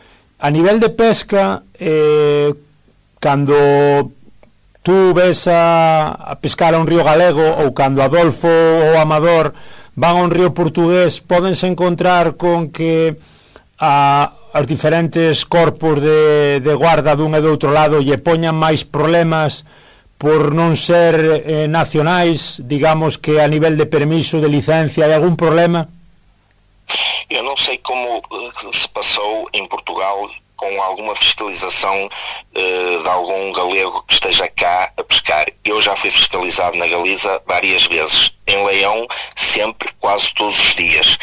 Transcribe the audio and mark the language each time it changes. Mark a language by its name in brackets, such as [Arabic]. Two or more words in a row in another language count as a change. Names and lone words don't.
[Galician] A nivel de pesca, cando tú ves a pescar a un río galego, ou cando Adolfo ou Amador van a un río portugués, pódense encontrar con que os diferentes corpos de guarda dun e do outro lado lle poñan máis problemas por non ser nacionais, digamos que a nivel de permiso, de licencia, hai algún problema? [Portuguese] Eu não sei como se passou em Portugal com alguma fiscalização de algum galego que esteja cá a pescar. Eu já fui fiscalizado na Galiza várias vezes. Em Leão, sempre, quase todos os dias.